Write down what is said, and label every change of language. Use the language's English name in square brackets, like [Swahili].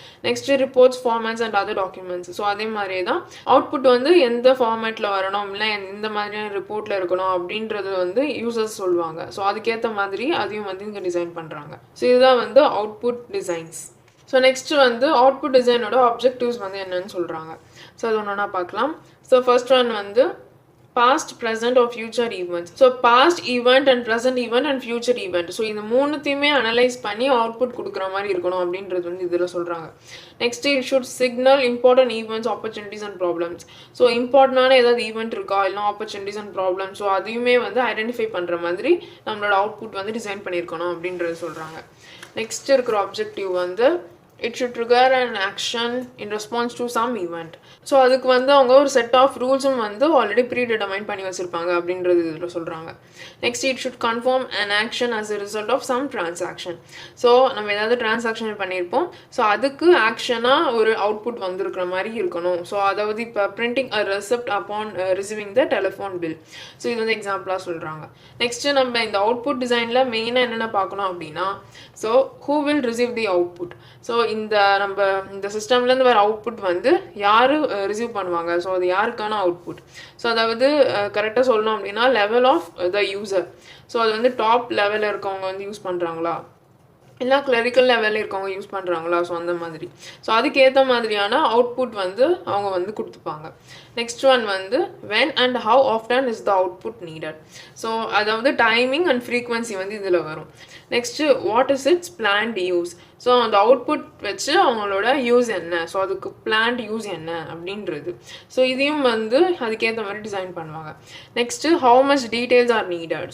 [Tamil] Next reports formats and other documents. So அதே மாதிரியே தான் அவுட்புட் வந்து எந்த ஃபார்மேட்டில் வரணும் இல்லை எந்த மாதிரியான ரிப்போர்ட்டில் இருக்கணும் அப்படின்றது வந்து யூசர்ஸ் சொல்லுவாங்க. ஸோ அதுக்கேற்ற மாதிரி அதையும் வந்து இங்கே டிசைன் பண்ணுறாங்க. ஸோ இதுதான் வந்து அவுட்புட் டிசைன்ஸ். ஸோ நெக்ஸ்ட்டு வந்து அவுட்புட் டிசைனோட ஆப்ஜெக்டிவ்ஸ் வந்து என்னன்னு சொல்கிறாங்க. ஸோ அது ஒன்றா பார்க்கலாம். [English] So first one வந்து past, present or future events. So past event and present event and future event. [Tamil] So இந்த மூணுத்தையுமே அனலைஸ் பண்ணி அவுட்புட் கொடுக்குற மாதிரி இருக்கணும் அப்படின்றது வந்து இதில் சொல்கிறாங்க. [English] Next it should signal important events opportunities and problems. [Tamil] So இம்பார்ட்டண்டான ஏதாவது ஈவெண்ட் இருக்கா இல்லை ஆப்பர்ச்சுனிட்டிஸ் அண்ட் ப்ராப்ளம்ஸ் ஸோ அதையுமே வந்து ஐடென்டிஃபை பண்ணுற மாதிரி நம்மளோட அவுட்புட் வந்து டிசைன் பண்ணியிருக்கணும் அப்படின்றது சொல்கிறாங்க. நெக்ஸ்ட் இருக்கிற ஆப்ஜெக்டிவ் வந்து [English] it should trigger an action in response to some event. [Tamil] So அதுக்கு வந்து அவங்க ஒரு செட் ஆஃப் ரூல்ஸும் வந்து ஆல்ரெடி ப்ரீடிட்டர்மைன் பண்ணி வச்சுருப்பாங்க அப்படின்றது இதில் சொல்கிறாங்க. [English] Next it should confirm an action as a result of some transaction. [Tamil] So நம்ம ஏதாவது டிரான்சாக்ஷன் பண்ணியிருப்போம் ஸோ அதுக்கு ஆக்ஷனாக ஒரு அவுட்புட் வந்துருக்கிற மாதிரி இருக்கணும். ஸோ அதாவது இப்போ [English] Printing a receipt upon receiving the telephone bill. [Tamil] So இது வந்து எக்ஸாம்பிளாக சொல்கிறாங்க. நெக்ஸ்ட்டு நம்ம இந்த அவுட்புட் டிசைனில் மெயினாக என்னென்ன பார்க்கணும் அப்படின்னா so [English] who will receive the output. [Tamil] So நம்ம இந்த சிஸ்டம்லேருந்து வர அவுட்புட் வந்து யார் ரிசீவ் பண்ணுவாங்க ஸோ அது யாருக்கான அவுட்புட். ஸோ அதாவது கரெக்டாக சொல்லணும் அப்படின்னா level of the user. So அது வந்து டாப் லெவலில் இருக்கவங்க வந்து யூஸ் பண்ணுறாங்களா இல்லை கிளரிக்கல் லெவலில் இருக்கவங்க யூஸ் பண்ணுறாங்களா, ஸோ அந்த மாதிரி. ஸோ அதுக்கேற்ற மாதிரியான அவுட்புட் வந்து அவங்க வந்து கொடுத்துப்பாங்க. [English] Next one வந்து when and how often is the output needed. [Tamil] So அதாவது டைமிங் அண்ட் ஃப்ரீக்வன்சி வந்து இதில் வரும். Next [English] What is its planned use. [Tamil] So அந்த அவுட்புட் வச்சு அவங்களோட யூஸ் என்ன, ஸோ அதுக்கு பிளான்ட் யூஸ் என்ன அப்படின்றது. ஸோ இதையும் வந்து அதுக்கேற்ற மாதிரி டிசைன் பண்ணுவாங்க. Next [English] How much details are needed.